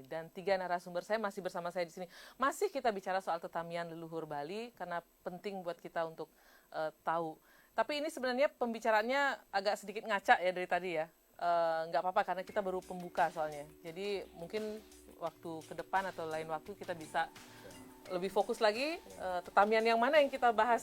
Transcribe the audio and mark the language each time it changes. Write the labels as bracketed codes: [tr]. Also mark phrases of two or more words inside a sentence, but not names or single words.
[id] Dan 3 narasumber saya masih bersama saya di sini. Masih kita bicara soal tetamian leluhur Bali karena penting buat kita untuk tahu. Tapi ini sebenarnya pembicaraannya agak sedikit ngaca ya dari tadi ya. Nggak apa-apa karena kita baru pembuka soalnya. Jadi mungkin waktu ke depan atau lain waktu kita bisa lebih fokus lagi tetamian yang mana yang kita bahas.